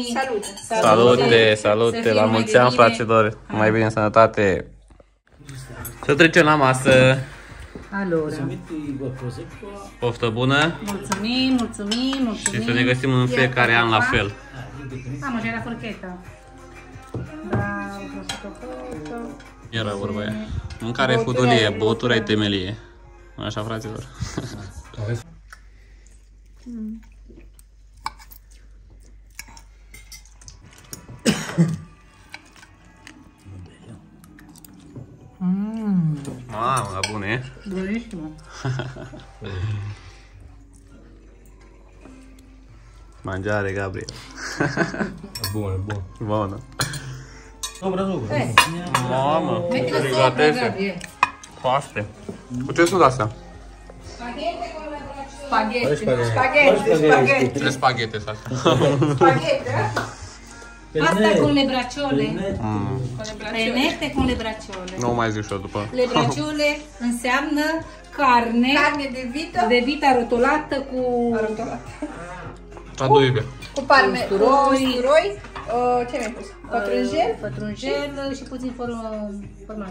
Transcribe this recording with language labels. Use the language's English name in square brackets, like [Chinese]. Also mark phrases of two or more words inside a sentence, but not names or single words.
[Romanian] Salute, la mulți ani, fraților. Mai bine în sănătate. Să trecem la masă. Allora. Poftă bună. Mulțumim. Și să ne găsim în fiecare an la fel. [Italian] Am c'è la forchetta. Bravo, prosciutto. [Romanian] Era vorba aia. Mâncare e fudulie, băutura e temelie. Așa, fraților. Mamă, la bune. Buonissimo. Mangiare, Gabriel. Bună. Bună. Sopra. Mamă, [Italian] Metti-lo sopra, [Romanian] delicatese. Gabriel. Paste. Cu ce sunt astea? Spaghetti. Ce spaghete sunt astea? Spaghetti, [Italian] Pasta con le bracciole. Pennette con le bracciole. [Romanian] Nu mai zic și eu după. [Italian] Le bracciole [Romanian] înseamnă carne. Carne de vito. De vita rotolată cu... Traduibe. Cu palme, cu usturoi. Ce mi-ai pus? Pătrunjel? Pătrunjel și puțin formaj.